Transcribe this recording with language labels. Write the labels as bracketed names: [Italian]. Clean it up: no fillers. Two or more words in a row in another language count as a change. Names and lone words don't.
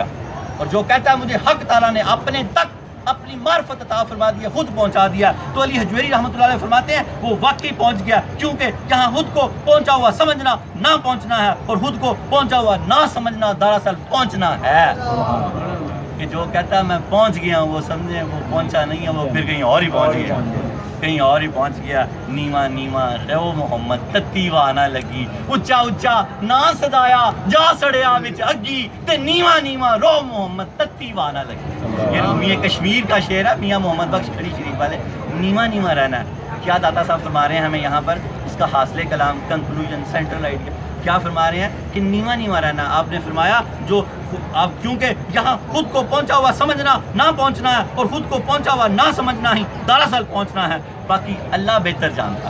[Urdu] اور جو کہتا ہے مجھے حق تعالیٰ نے اپنے تک اپنی معرفت عطا فرما دیا, خود پہنچا دیا, تو علی حجویری رحمۃ اللہ علیہ فرماتے ہیں وہ واقعی پہنچ گیا. کیونکہ یہاں خود کو پہنچا ہوا سمجھنا نہ پہنچنا ہے, اور خود کو پہنچا ہوا نہ سمجھنا دراصل پہنچنا ہے. کہ جو کہتا ہے میں پہنچ گیا ہوں وہ سمجھے وہ پہنچا نہیں ہے، وہ پھر کہیں اور ہی پہنچ گیا، کہیں اور ہی پہنچ گیا۔ [Punjabi] نیما نیما رو محمد تتی وانا لگی، اچا اچا نہ سدایا جا سڑیا وچ اگی تے نیما نیما رو محمد تتی وانا لگی۔ [Urdu] یہ میاں کشمیر کا شعر ہے، میاں محمد بخش کھڑی شریف والے۔ نیما نیما رہنا ہے، کیا داتا صاحب فرما رہے ہیں ہمیں یہاں پر، اس کا حاصل کلام [English] conclusion central idea [Urdu] کیا فرما رہے ہیں کہ نیما نیما رہنا۔ آپ نے فرمایا جو آپ کیونکہ یہاں خود کو پہنچا ہوا سمجھنا نہ پہنچنا ہے، اور خود کو پہنچا ہوا نہ سمجھنا ہی دراصل پہنچنا ہے، باقی اللہ بہتر جانتا ہے۔